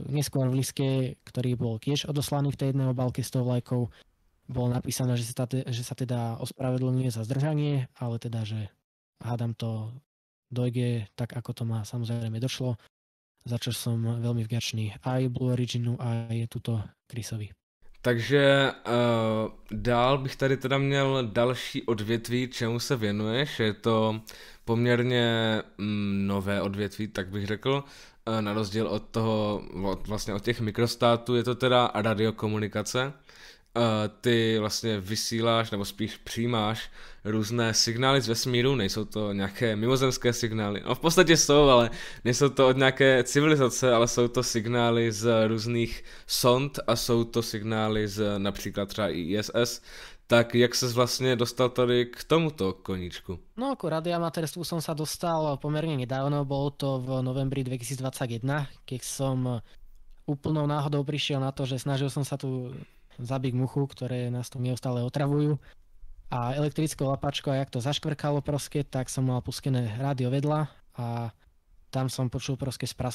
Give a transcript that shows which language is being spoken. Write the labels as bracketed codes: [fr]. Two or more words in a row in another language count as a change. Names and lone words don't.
[sk] Neskôr v liste, ktorý bol tiež odoslaný v tej jednej obálke s tou vlajkou, bolo napísané, že sa teda ospravedlňuje za zdržanie, ale teda, že hádam to dojde tak, ako to má samozrejme došlo, za čo som veľmi vďačný aj Blue Originu, aj tuto Chrisovi. [cs] Takže dál bych tady teda měl další odvětví, čemu se věnuješ. Je to poměrně nové odvětví, tak bych řekl. Na rozdíl od toho, vlastně od těch mikrostátů, je to teda radiokomunikace. Ty vlastně vysíláš, nebo spíš přijímáš různé signály z vesmíru, nejsou to nějaké mimozemské signály. No v podstatě jsou, ale nejsou to od nějaké civilizace, ale jsou to signály z různých sond a jsou to signály z například třeba ISS. Tak jak ses vlastně dostal tady k tomuto koníčku? [sk] No ku radioamatérstvu som sa dostal pomerne nedávno, bolo to v novembri 2021, keď som úplnou náhodou prišiel na to, že snažil som sa tu zabiť muchu, ktoré nás tu neustále otravujú. A elektrickou lapačkou, a jak to zaškvrkalo proste, tak som mal pustené rádio vedľa a tam som počul proste spraskanie.